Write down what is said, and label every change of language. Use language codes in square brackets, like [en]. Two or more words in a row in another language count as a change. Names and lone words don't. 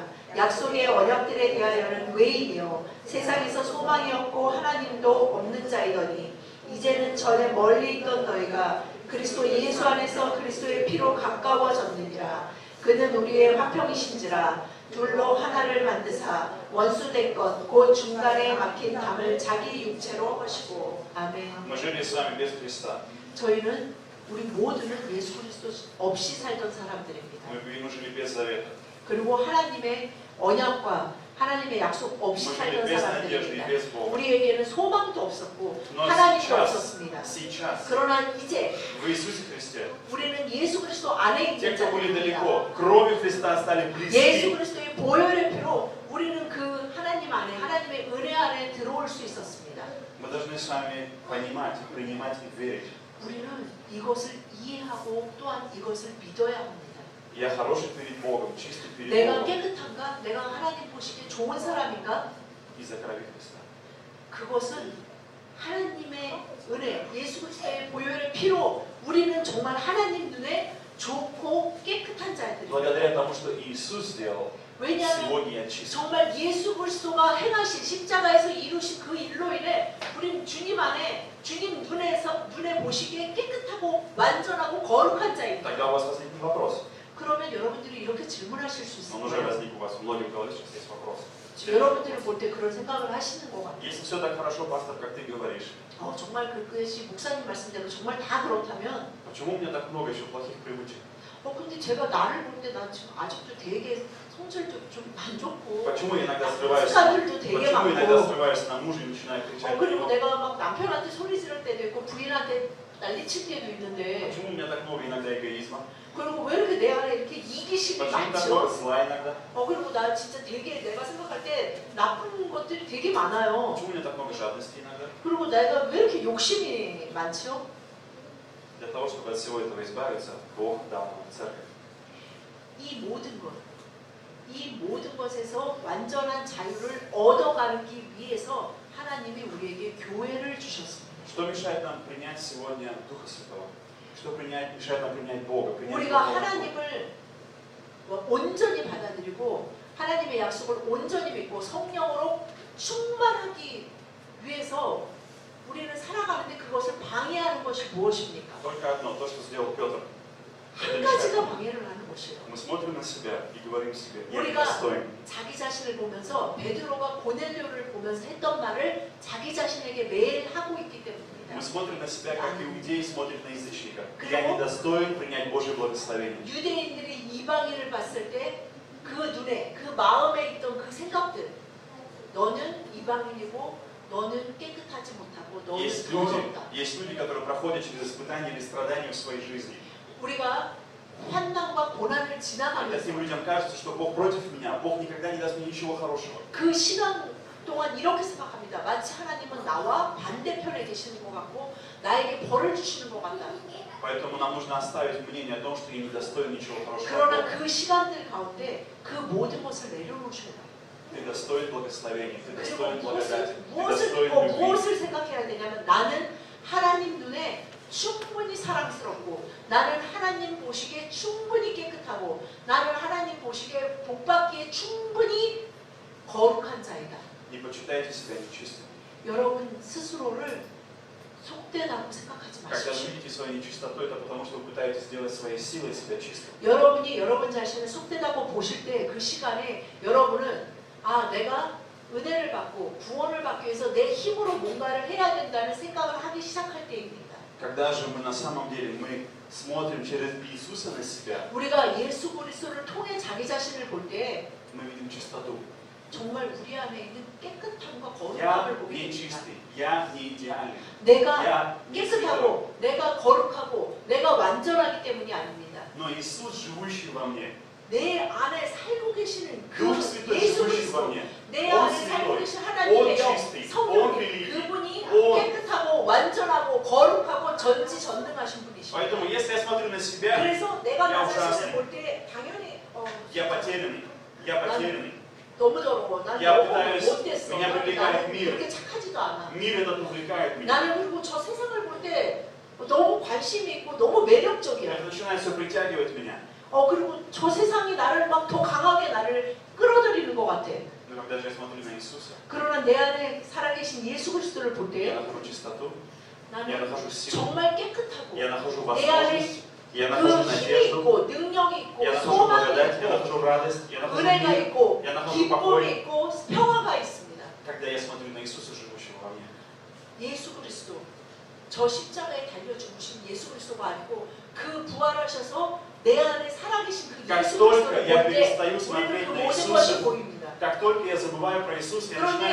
[ko] 약속의 언약들에 대하여는 외인이요 세상에서 소망이 없고 하나님도 없는 자이더니 이제는 전에 멀리 있던 너희가 그리스도 예수 안에서 그리스도의 피로 가까워졌느니라. 그는 우리의 화평이신지라. 둘로 하나를 만드사 원수된 것 곧 중간에 막힌 담을 자기 육체로 하시고. 아멘. [ru] Мы жили с вами без Христа. [ko] 저희는 우리 모두는 예수 그리스도 없이 살던 사람들입니다. [ru] Мы жили без завета. [ko] 그리고 하나님의 언약과 하나님의 약속 없이 [ru] Мы жили [ko] 살던 [ru] без надежды и [ko] 사람들입니다. [ru] без Бога. [ko] 우리에게는 소망도 없었고 [ru] Но [ko] 하나님도 없었습니다. [ru] сейчас, [ko] 그러나 이제 [ru] в Иисусе Христе, [ko] 우리는 예수 그리스도 안에 [ru] те, [ko] 있는 [ru] кто были [ko] 자들입니다. [ru] далеко, кровью Христа стали [ko] 예수 [ru] близки. [ko] 그리스도의 보혈의 피로 우리는 그 하나님 안에 하나님의 은혜 안에 들어올 수 있었습니다. [ru] Мы должны с вами понимать, принимать и верить. [ko] 우리는 이것을 이해하고 또한 이것을 믿어야 합니다. [ru] Я хороший перед Богом, чистый перед [ko] 내가 [ru] Богом [ko] 깨끗한가? 내가 하나님 보시기에 좋은 사람인가? [ru] из-за крови Христа. [ko] 그것은 하나님의 은혜, 예수 그리스도의 보혈의 피로 우리는 정말 하나님 눈에 좋고 깨끗한 자들입니다. [ru] Благодаря тому, что Иисус сделал, [ko] 왜냐하면 [ru] сегодня я чист. [ko] 정말 예수 그리스도가 행하신 십자가에서 이루신 그 일로 인해 우리는 주님 안에 주님 눈에 보시기에 깨끗하고 완전하고 거룩한 자입니다. [ru] Тогда у вас возникнет вопрос. [ko] 그러면 여러분들이 이렇게 질문하실 수 있을 [ru] Он уже [ko] 거예요. [ru] возник у вас, у многих в голове сейчас есть вопрос. [ko] 여러분들을 볼 때 그런 생각을 하시는 것 같아요. [ru] Если все так хорошо, пастор, как ты говоришь, [ko] 정말 그것이 목사님 말씀대로 정말 다 그렇다면 [ru] почему у меня так много еще плохих привычек? [ko] 근데 제가 나를 볼 때 난 지금 아직도 되게 성질도 좀 안 좋고 [ru] Почему я иногда срываюсь? [ko] 습관들도 되게 [ru] Почему иногда [ko] 많고 [ru] срываюсь на мужа и начинаю кричать на [ko] 그리고 [ru] него? [ko] 내가 막 남편한테 소리 지를 때도 있고 부인한테 난리칠 때도 있는데 [ru] Почему у меня так много иногда эгоизма? [ko] 그리고 왜 이렇게 내 안에 이렇게 이기심이 [ru] Почему так много [ko] 많죠? [ru] зла иногда? [ko] 그리고 나 진짜 되게 내가 생각할 때 나쁜 것들이 되게 많아요. [ru] Почему у меня так много жадности иногда? [ko] 그리고 내가 왜 이렇게 욕심이 많죠? [ru] Для того, чтобы от всего этого избавиться, Бог дал нам церковь. [ko] 이 모든 것에서 완전한 자유를 얻어가기 위해서 하나님이 우리에게 교회를 주셨습니다. [ru] Что мешает нам принять сегодня Духа Святого? Что мешает нам принять Бога? Принять [ko] 우리가 [ru] Бога? [ko] 하나님을 온전히 받아들이고 하나님의 약속을 온전히 믿고 성령으로 충만하기 위해서 우리는 살아가는데 그것을 방해하는 것이 무엇입니까? [ru] Только одно, то, что сделал Петр. Это [ko] 한 [ru] мешает [ko] 가지가 [ru] нам. [ko] 방해를 하는 것이에요. [ru] Мы смотрим на себя и говорим себе, я [ko] 우리가 [ru] недостоин. [ko] 자기 자신을 보면서 베드로가 고넬료를 보면서 했던 말을 자기 자신에게 매일 하고 있기 때문입니다. [ru] Мы смотрим на себя, как иудеи смотрят на язычника. [ko] 그리고 [ru] Я недостоин принять Божье благословение. [ko] 유대인들이 이방인을 봤을 때 그 눈에 그 마음에 있던 그 생각들 너는 이방인이고 너는 깨끗하지 못하고 너는 [ru] Есть [ko] 더럽다. [ru] люди, которые проходят через испытания или страдания в своей жизни. [ko] 우리가 환난과 고난을 [ru] И [ko] 지나가면서 [ru] таким людям кажется, что Бог против меня, Бог никогда не даст мне ничего хорошего. [ko] 그 시간 동안 이렇게 생각합니다. 마치 하나님은 나와 반대편에 계시는 것 같고 나에게 벌을 주시는 것 같다. [ru] Поэтому нам нужно оставить мнение о том, что я недостоин ничего хорошего. от [ko] 그러나 [ru] Бога. [ko] 그 시간들 가운데 그 모든 것을 내려놓으셔야 돼요. [ru] Ты достоин благословения, ты [ko] 그리고 [ru] достоин благодати, ты [ko] 무엇을 [ru] достоин любви. [ko] 무엇을 생각해야 되냐면 나는 하나님 눈에 충분히 사랑스럽고 나는 하나님 보시기에 충분히 깨끗하고 나는 하나님 보시기에 복받기에 충분히 거룩한 자이다. [ru] Не почитайте себя нечистым. [ko] 여러분 스스로를 속되다고 생각하지 [ru] Когда [ko] 마십시오. [ru] вы видите свою нечистоту, это потому, что вы пытаетесь сделать своей силой себя чистым. [ko] 여러분이 여러분 자신을 속되다고 보실 때 그 시간에 여러분은 내가 은혜를 받고 구원을 받기 위해서 내 힘으로 뭔가를 해야 된다는 생각을 하기 시작할 때입니다. [ru] Когда же мы на самом деле мы смотрим через Иисуса на себя, [ko] 우리가 예수 그리스도를 통해 자기 자신을 볼 때 [ru] мы видим чистоту. [ko] 정말 우리 안에 있는 깨끗함과 [ru] Я [ko] 거룩함을 보게 [ru] не [ko] 됩니다. [ru] чистый, я не идеален, [ko] 내가 [ru] я не святой. [ko] 깨끗하고 내가 거룩하고 내가 완전하기 때문이 아닙니다. [ru] Но Иисус, живущий во мне, [ko] 내 안에 살고 계시는 그 [ru] Дух Святой, [ko] 예수 [ru] живущий во [ko] 그리스도 [ru] мне, [ko] 내 [ru] Он [ko] 안에 살고 [ru] святой, [ko] 계신 [ru] Он [ko] 하나님의 영 [ru] чистый, Он [ko] 성령님 [ru] великий. [ko] 그분이 [ru] Он- [ko] 깨끗하고 완전하고 거룩하고 전지전능하신 분이십니다. [ru] Поэтому, если я смотрю на себя, [ko] 그래서 내가 나 [ru] Я [ko] 자신을 [ru] ужасный. [ko] 볼 때 당연히 [ru] я потерянный. [ko] 너무 더러워. 난 [ru] Я [ko] 너무 [ru] пытаюсь- [ko] 못됐어. [ru] меня привлекает [ko] 나는 [ru] мир. [ko] 그렇게 착하지도 않아. [ru] Мир этот увлекает меня. [ko] 나는 그리고 저 세상을 볼 때 너무 관심이 있고 너무 매력적이야. [ru] Это начинает все притягивать меня. [ko] 그리고 저 세상이 나를 막 더 강하게 나를 끌어들이는 것 같아. [ru] Но когда же я смотрю на Иисуса, [ko] 그러나 내 안에 살아계신 예수 그리스도를 볼 [ru] я [ko] 때 [ru] нахожу чистоту, я [ko] 나는 [ru] нахожу силу, [ko] 정말 깨끗하고 [ru] я нахожу [ko] 내 안에 [ru] возможность, я [ko] 그 [ru] нахожу [ko] 힘이 [ru] надежду, [ko] 있고 능력이 있고 [ru] я нахожу [ko] 소망이 [ru] благодать, я [ko] 있고 [ru] нахожу радость, я нахожу [ko] 은혜가 [ru] мир, [ko] 있고 [ru] я нахожу [ko] 기쁨이 [ru] покой, [ko] 있고 평화가 있습니다. [ru] когда я смотрю на Иисуса, живущего во мне. [ko] 예수 그리스도 저 십자가에 달려 죽으신 예수 그리스도가 아니고 그 부활하셔서 내 안에 살아계신 그 [ru] Как [ko] 예수 [ru] только [ko] 그리스도를 [ru] я [ko] 볼 때 [ru] перестаю [ko] 우리는 [ru] смотреть [ko] 그 [ru] на [ko] 모든 것이 [ru] Иисуса, [ko] 보입니다. [ru] как только я забываю про Иисуса, я начинаю